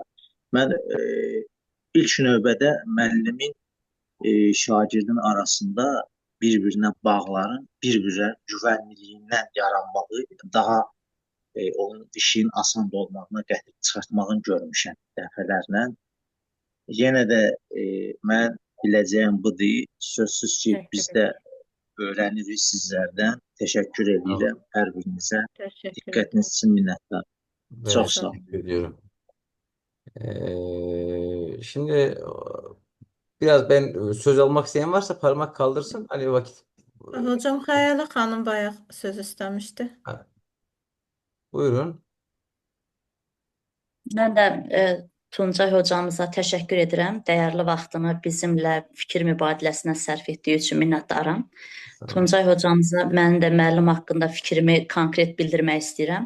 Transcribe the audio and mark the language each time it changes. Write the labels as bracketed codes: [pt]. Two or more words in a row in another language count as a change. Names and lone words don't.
[az] Mən ilk növbədə müəllimin şagirdin arasında bir-birinə bağların bir-birə güvənliyindən yaranmağı, daha onun işin asan olmağına gətirib çıxartmağını görmüşəm dəfələrlə. Yenə də mən biləcəyim budur. Sözsüz ki, biz də öyrənirik sizlərdən. Təşəkkür edirəm hər birinizə. [tr] Teşekkür ederim. [az] Diqqətiniz üçün minnəttar. [tr] Ben [az] Çox sağ olun. [tr] teşekkür ediyorum. Şimdi biraz ben söz almak isteyen varsa parmak kaldırsın. Hani vakit. [az] Hocam Xəyalə xanım bayaq söz istemişti. Ha, buyurun. Mən də Tuncay hocamıza təşəkkür edirəm. Dəyərli vaxtını bizimlə fikir mübadiləsinə sərf etdiyi üçün minnətdaram. Sağ olun. Tuncay hocamıza mən də müəllim haqqında fikrimi konkret bildirmək istəyirəm.